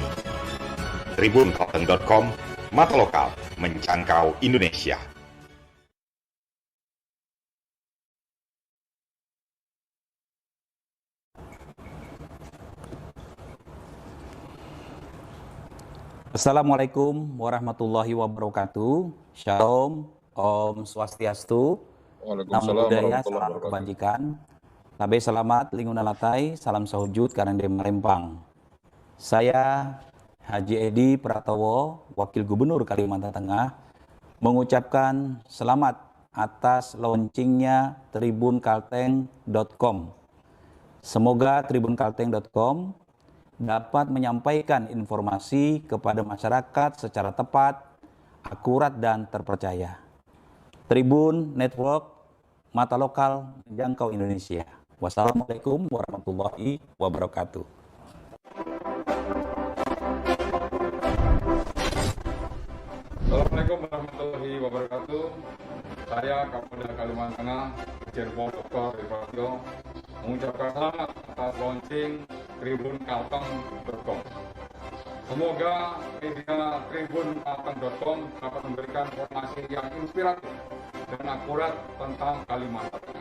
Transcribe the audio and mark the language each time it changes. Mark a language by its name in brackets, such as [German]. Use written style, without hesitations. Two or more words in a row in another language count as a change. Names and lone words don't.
[Indonesian] Tribunkalteng.com, mata lokal menjangkau Indonesia. [Arabic] السلام عليكم ورحمة الله وبركاته. [Indonesian] Shalom, [Balinese] Om Swastiastu, [Pali] Namo Buddhaya, [Indonesian] salam kebajikan. [Ngaju] Nabe selamat, linguna latai, salam sahujud, karang Marempang. [Indonesian] Saya Haji Edi Pratowo, Wakil Gubernur Kalimantan Tengah, mengucapkan selamat atas launchingnya tribunkalteng.com. Semoga tribunkalteng.com dapat menyampaikan informasi kepada masyarakat secara tepat, akurat, dan terpercaya. Tribun Network, mata lokal menjangkau Indonesia. [Arabic] والسلام عليكم ورحمة الله وبركاته. السلام عليكم ورحمة الله وبركاته. [Indonesian] Saya Kapolda Kalimantan Tengah, Jenderal Dr. Irfan, mengucapkan selamat atas launching tribunkalteng.com. Semoga media tribunkalteng.com dapat memberikan informasi yang inspiratif dan akurat tentang Kalimantan Tengah.